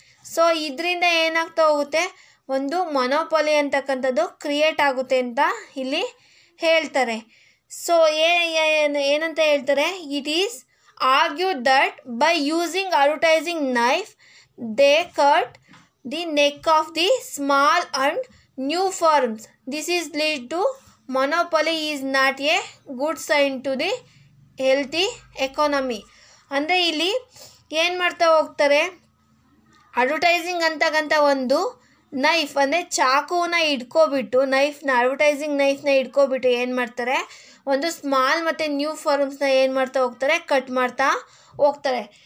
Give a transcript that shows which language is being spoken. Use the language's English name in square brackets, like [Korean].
[Kannada] So ಇದರಿಂದ ಏನಾಗ್ತಾ ಹೋಗುತ್ತೆ, ಒಂದು ಮೊನೋಪೊಲಿ ಅಂತಕ್ಕಂಥದ್ದು ಕ್ರಿಯೇಟ್ ಆಗುತ್ತೆ ಅಂತ ಇಲ್ಲಿ ಹೇಳ್ತಾರೆ. ಸೊ ಏನಂತ ಹೇಳ್ತಾರೆ, [English] It is argued that by using advertising knife they cut the neck of the small and new firms. This is lead to monopoly is not a good sign to the healthy economy. [Kannada] ಅಂದರೆ ಇಲ್ಲಿ ಏನು ಮಾಡ್ತಾ ಹೋಗ್ತಾರೆ, advertising ಅಂತಕ್ಕಂಥ ಒಂದು knife ಅಂದರೆ ಚಾಕುವನ್ನ ಇಟ್ಕೊಬಿಟ್ಟು advertising ನೈಫ್ನ ಇಟ್ಕೊಬಿಟ್ಟು ಏನು ಮಾಡ್ತಾರೆ, ಒಂದು ಸ್ಮಾಲ್ ಮತ್ತು ನ್ಯೂ ಫರ್ಮ್ಸ್ನ ಏನು ಮಾಡ್ತಾ ಹೋಗ್ತಾರೆ, ಕಟ್ ಮಾಡ್ತಾ ಹೋಗ್ತಾರೆ.